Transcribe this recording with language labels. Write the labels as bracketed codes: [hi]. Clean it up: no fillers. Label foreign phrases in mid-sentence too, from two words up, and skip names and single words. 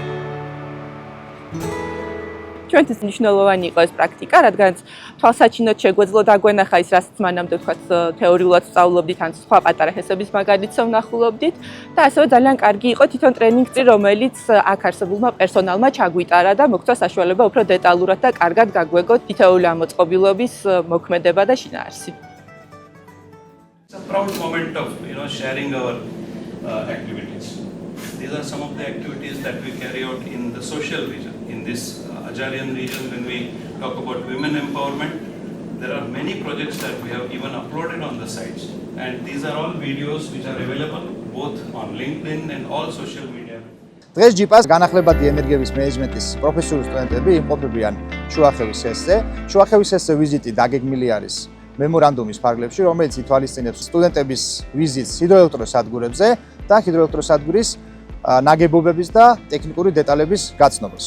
[ka] ჩვენთვის მნიშვნელოვანი იყო ეს პრაქტიკა, რადგან თვალსაჩინოდ შეგვეძლო დაგვენახა ის, რასაც მანამდე ვთქვათ, თეორიულად სწავლობდით, ან სხვა პატარა ჰესების მაგალითს ვნახულობდით და ასევე ძალიან კარგი იყო თვითონ ტრენინგი, რომელიც აქ არსებულმა პერსონალმა ჩაგვიტარა და მოგცვა საშუალება უფრო დეტალურად და კარგად გაგვეგოთ თითოეული ამოწყობილობის მოქმედება და შინაარსი. [en] It's a proud moment of sharing our activities. These are some of the activities that we carry out in the social region. In this Ajarian region, when we talk about women empowerment, there are many projects that we have even uploaded on the sites. And these are all videos which are available both on LinkedIn and all social media. [ka] დღეს ჯიპას განახლებადი ენერგიების მენეჯმენტის პროფესიული სტუდენტები იმყოფებიან შუახევის ესზე. შუახევის ესზე ვიზიტი დაგეგმილი არის მემორანდუმის ფარგლებში, რომელიც ითვალისწინებს სტუდენტების ვიზიტს ჰიდროელექტროსადგურებზე და ჰიდროელექტროსადგურის ნაგებობების და ტექნიკური დეტალების გაცნობას.